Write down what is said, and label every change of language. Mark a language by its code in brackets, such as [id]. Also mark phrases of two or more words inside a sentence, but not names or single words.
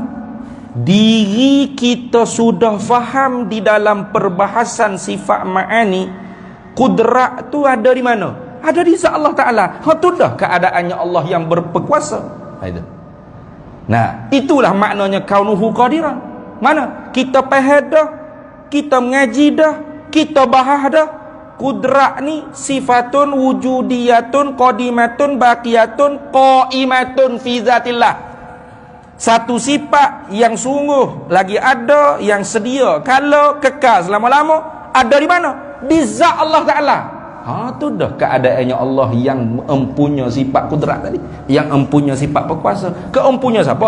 [ms] Diri kita sudah faham di dalam perbahasan sifat ma'ani, kudrat tu ada di mana? Ada di zat Allah Ta'ala. Itu dah keadaannya Allah yang berperkuasa. Itu. Nah, itulah maknanya [ar] كونه قادرا. [ms] Mana? Kita faham dah, kita mengaji dah, kita bahas dah. Kudrat ni [ar] صفة وجودية قديمة باقية قائمة في ذات الله. [ms] Satu sifat yang sungguh lagi ada, yang sedia, kalau kekal selama-lama, ada di mana? Di zat Allah Ta'ala. tu dah keadaannya Allah yang empunya sifat kudrat tadi, yang empunya sifat berkuasa. Keempunya siapa?